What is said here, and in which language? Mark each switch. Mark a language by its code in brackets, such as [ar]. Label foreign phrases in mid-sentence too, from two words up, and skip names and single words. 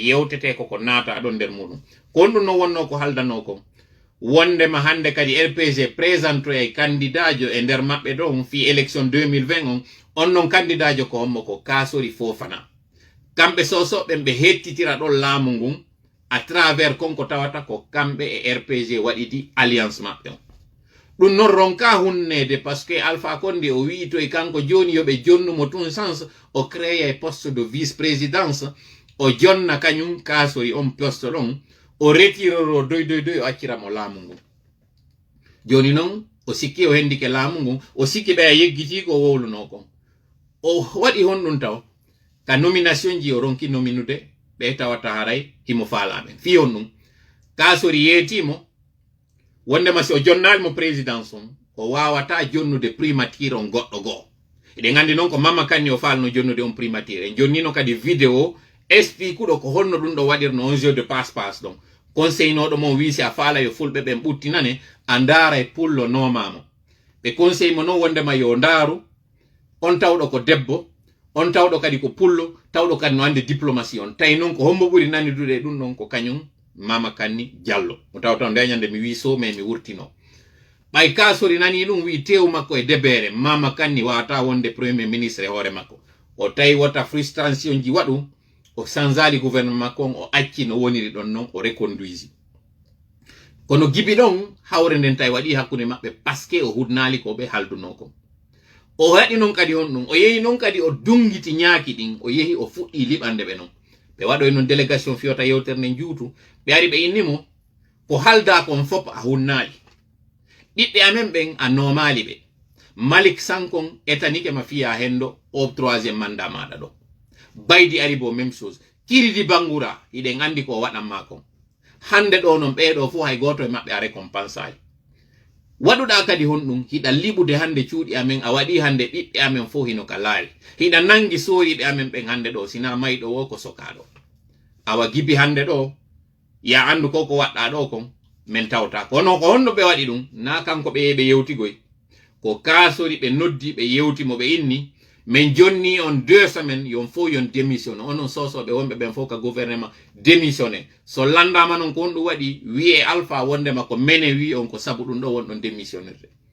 [ff] yewtete ko naata ɗon nder muɗum kon ɗum no wonno ko haldano ko wondema hande kadi RPG présento e candidat jo e nder maɓɓe ɗon fi élection 2020 on non candidat jo ko hommo ko Kassory Fofana kamɓe sosoɓe ɓe hettitira ɗon laamu ngun [fr] à travers [ff] konko tawata ko kamɓe e RPG waɗidi alliance maɓɓe on ɗum non ronka hunnede [fr] parce que [ff] Alpha Condé o wi to e kanko joni yoɓe jonnumo tun sens o créa e [fr] poste de vice présidence [ff] o jonna kañum Kassory on poste ɗon o retiroro doy o acciramo laamu ngun joni non o sikki o hendike laamu ngun o sikki ɓe a yeggiti ko wowluno kon o waɗi honɗum taw ka nomination ji o ronki nominude ɓe tawata haray himo faalaɓen fi on ɗum Kassory yeetimo wondema si o jonnalimo présidence on o wawata jonnude primature on goɗɗo goo eɗen gandi noon ko Mama Kani o falno jonnude on primature en jonnino kadi vidéo expliqueɗo ko honno ɗum ɗo waɗirno on [fr] jeu de passe [ff] ɗon conseil noɗo mon wisi a faala yo fulɓe ɓen ɓuttinane a ndaara e pullo nomamo ɓe conseil mo noon wondema yo ndaaru on tawɗo ko debbo on tawɗo kadi ko pullo tawɗo kadi no ande diplomatie on tawi noon ko hombo ɓuri nanidude ɗum ɗon ko kañum Mama Kani Diallo mo tawta ndeñande mi wi so me mi wurtino ɓay Kassory nani ɗum wi tew makko e debere Mama Kani wata wonde [fr] premier ministre [ff] e hoore makko o tawi wota frustration ji waɗu o sanzali gouvernement makko on o acci no woniri ɗon noon o reconduisi kono gibi ɗon hawre nden tawi waɗi hakkude maɓɓe [fr] parce que [ff] o hudnali ko ɓe halduno ko o waɗi noon kadi on ɗum o yehi noon kadi o dungiti ñaaki ɗin o yehi o fuɗɗi liɓande ɓe noon ɓe waɗoy noon délégation fiyota yewtere nde juutu ɓe ari ɓe innimo ko halda kon fop a hunnali ɓiɓɓe amen ɓen a nomali ɓe Malick Sankon etanike ma fiya hendo o 3e mandat maɗa ɗo Baydi ari bo [fr] même chose [ff] Kiridi Bangura iɗen andi ko waɗanma kon hande ɗo noon ɓeɗo fu hay goto e maɓɓe a récompense ay waɗuɗa kadi honɗum hiɗa liɓude hande cuuɗi amen a waɗi hande ɓiɓɓe amen fo hino ka laari hiɗa nangi soriɓe amen ɓen hande ɗo sina mayɗo wo ko sokaɗo awa gibi hande ɗo ya andu ko waɗɗa ɗo kon min tawta kono ko honno ɓe waɗi ɗum na kanko ɓe yeɓe yewtigoy ko Kassory ɓe noddi ɓe yewtimo ɓe inni min jonni on 2 semaines yon fo yon démissionne onon sosoɓe wonɓe ɓen fof ka gouvernement démissionne so landama noon ko on ɗum waɗi wiye Alpha wondema ko mene wi on ko sabu ɗum ɗo wonɗon démissionnerde